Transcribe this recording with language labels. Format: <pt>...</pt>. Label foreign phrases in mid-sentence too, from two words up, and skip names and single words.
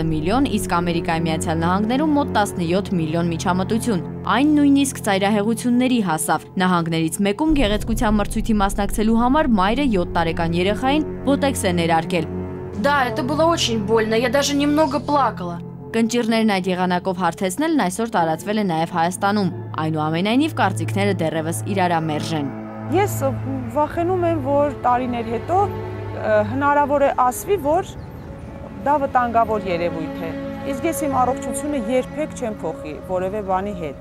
<hy>միլիոն, իսկ Ամերիկայի Միացյալ Նահանգներում մոտ 17 միլիոն միջամտություն։ Այն նույնիսկ ծայրահեղությունների հասավ։ Նահանգներից մեկում գեղեցկության մրցույթի մասնակցելու համար մայրը 7 տարեկան երեխային բոտեքս է ներարկել։</hy> <ru>Да, это было очень больно, я даже немного плакала։</ru> <hy>Կնճիռներն այդ եղանակով հարթեցնելն այսօր տարածվել է նաև Հայաստանում։ Այնուամենայնիվ կարծիքները դեռևս իրարամերժ են։ Ես վախենում եմ, որ տարիներ հետո հնարավոր է ասվի, որ դա վտանգավոր երևույթ է։ Իսկ ես իմ առողջությունը երբեք չեմ փոխի որևէ բանի հետ։</hy>